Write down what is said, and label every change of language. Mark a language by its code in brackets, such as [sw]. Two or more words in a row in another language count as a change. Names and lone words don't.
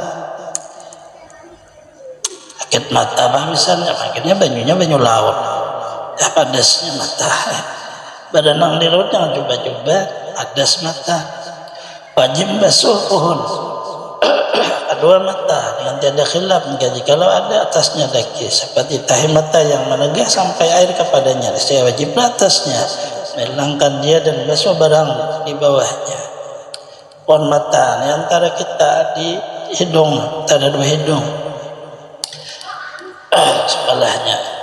[bjn] Sakit mata bang misalnya, makanya banyunya banyu laut, ya padasnya mata. Badan nang di laut jangan coba-coba padas mata. [ms] Wajib basuh pohon kedua mata dengan tiada khilaf, kalau ada atasnya daki seperti tahi mata yang menegah sampai air kepadanya, saya wajib atasnya melangkan dia dan basuh barang di bawahnya. [id] Pohon mata ini antara kita di hidung, ada dua hidung sebelahnya.